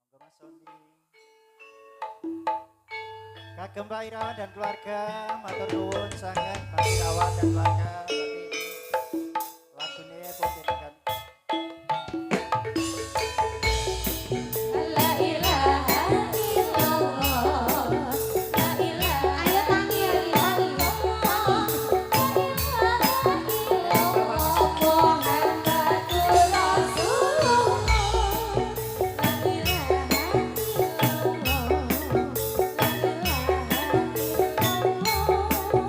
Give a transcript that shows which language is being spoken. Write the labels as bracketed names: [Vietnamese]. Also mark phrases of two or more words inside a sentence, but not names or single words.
[Javanese] Sony. Kagem Pak Irawan [Indonesian] dan keluarga, [Javanese] matur nuwun sangat Pak Irawan [Indonesian] dan keluarga. [Javanese] Tapi lagune pun ditekan. [Arabic] لا إله إلا الله. لا إله [Javanese] ayo tangi tangi. [Arabic] لا إله إلا الله محمد رسول الله. لا إله إلا الله. لا إله إلا الله.